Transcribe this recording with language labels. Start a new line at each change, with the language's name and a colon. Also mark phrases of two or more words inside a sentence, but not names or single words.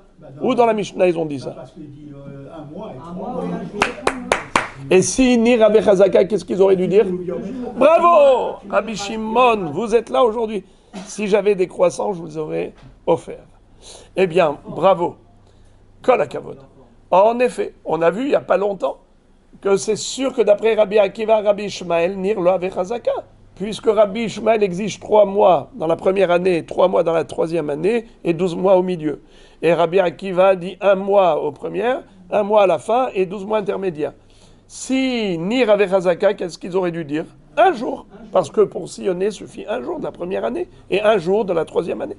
French: Où dans la Mishnah ils ont dit ça? Parce qu'il dit un mois et 3 mois. Et si
Hebrew: ניר הוי חזקה,
French: qu'est-ce qu'ils auraient dû dire? Bravo Rabbi Shimon, vous êtes là aujourd'hui. Si j'avais des croissants, je vous aurais offert. Eh bien, bravo.
Hebrew: כל הכבוד.
French: En effet, on a vu il n'y a pas longtemps que c'est sûr que d'après Rabbi Akiva, Rabbi Ishmael,
Hebrew: ניר לא הוי חזקה.
French: puisque Rabbi Ishmael exige 3 mois dans la première année, 3 mois dans la troisième année et 12 mois au milieu. Et Rabbi Akiva dit 1 mois aux premières, 1 mois à la fin et 12 mois intermédiaires. Si Nir avait Chazaka, qu'est-ce qu'ils auraient dû dire? 1 jour. Parce que pour sillonner, suffit 1 jour de la première année et 1 jour de la troisième année.